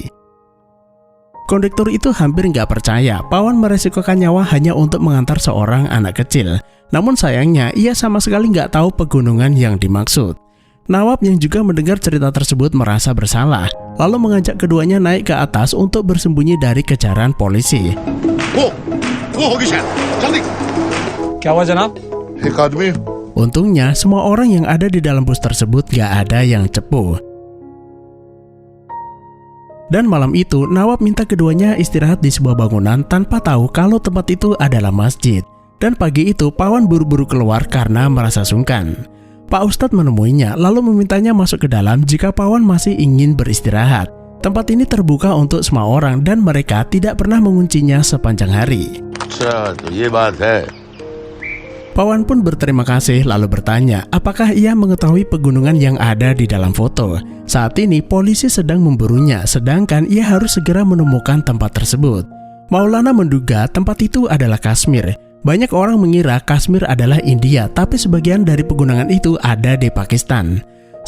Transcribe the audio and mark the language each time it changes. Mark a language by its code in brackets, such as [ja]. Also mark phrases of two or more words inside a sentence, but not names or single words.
[id] Kondektur itu hampir nggak percaya Pawan meresikokan nyawa hanya untuk mengantar seorang anak kecil. Namun sayangnya ia sama sekali nggak tahu pegunungan yang dimaksud. Nawab yang juga mendengar cerita tersebut merasa bersalah, lalu mengajak keduanya naik ke atas untuk bersembunyi dari kejaran polisi. [hi] वो होगी शायद, जल्दी। क्या हुआ जनाब एक आदमी [id] Untungnya semua orang yang ada di dalam bus tersebut gak ada yang cepu. Dan malam itu Nawab minta keduanya istirahat di sebuah bangunan tanpa tahu kalau tempat itu adalah masjid. Dan pagi itu Pawan buru-buru keluar karena merasa sungkan. Pak Ustadz menemuinya lalu memintanya masuk ke dalam jika Pawan masih ingin beristirahat. Tempat ini terbuka untuk semua orang dan mereka tidak pernah menguncinya sepanjang hari. [hi] अच्छा, तो ये बात है। [id] Pawan pun berterima kasih lalu bertanya apakah ia mengetahui pegunungan yang ada di dalam foto. Saat ini polisi sedang memburunya, sedangkan ia harus segera menemukan tempat tersebut. Maulana menduga tempat itu adalah Kashmir. Banyak orang mengira Kashmir adalah India, tapi sebagian dari pegunungan itu ada di Pakistan.